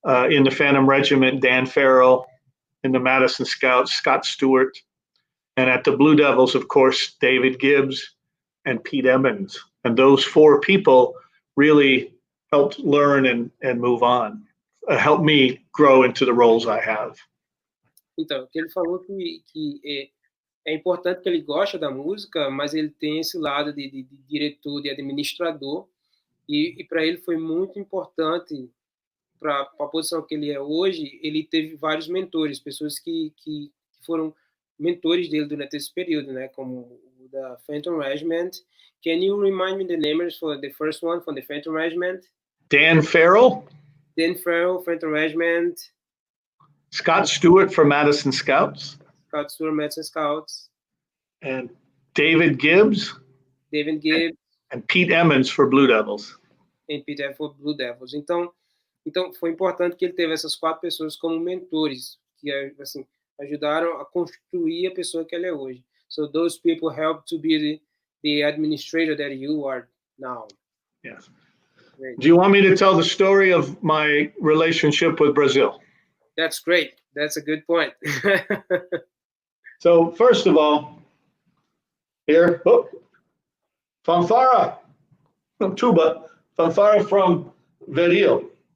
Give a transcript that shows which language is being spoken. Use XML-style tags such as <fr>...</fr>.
<en>In the Phantom Regiment, Dan Farrell; in the Madison Scouts, Scott Stewart; and at the Blue Devils, of course, David Gibbs and Pete Emmons. And those 4 people really helped learn and move on, helped me grow into the roles I have.</en> <pt>Então, ele falou que é importante que ele gosta da música, mas ele tem esse lado de diretor, de administrador, e para ele foi muito importante, para a posição que ele é hoje, ele teve vários mentores, pessoas que foram mentores dele durante esse período, né, como o da Phantom Regiment.</pt> <en>Can you remind me the names for the first one from the Phantom Regiment? Dan Farrell, Phantom Regiment. Scott Stewart for Madison Scouts. Scott Stewart, Madison Scouts. And David Gibbs. And Pete Emmons for Blue Devils. E Pete Emmons for Blue Devils.</en> <pt>Então foi importante que ele teve essas 4 pessoas como mentores, que assim, ajudaram a construir a pessoa que ele é hoje.</pt> <en>So those people helped to be the administrator that you are now. Yes. Great. Do you want me to tell the story of my relationship with Brazil? That's great. That's a good point. So first of all, here, oh, fanfara, tuba, fanfara from Veril,</en>